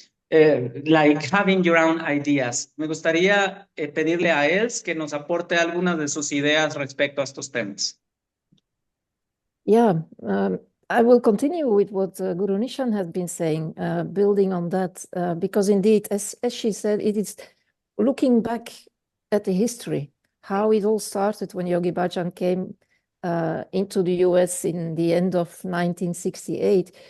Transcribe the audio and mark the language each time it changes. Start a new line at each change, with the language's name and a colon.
English: like having your own ideas.
Spanish: Me gustaría pedirle a Els que nos aporte algunas de sus ideas respecto a estos temas.
English: Yeah, I will continue with what Guru Nishan has been saying, building on that, because indeed, as she said, it is looking back at the history, how it all started when Yogi Bhajan came into the US in the end of 1968.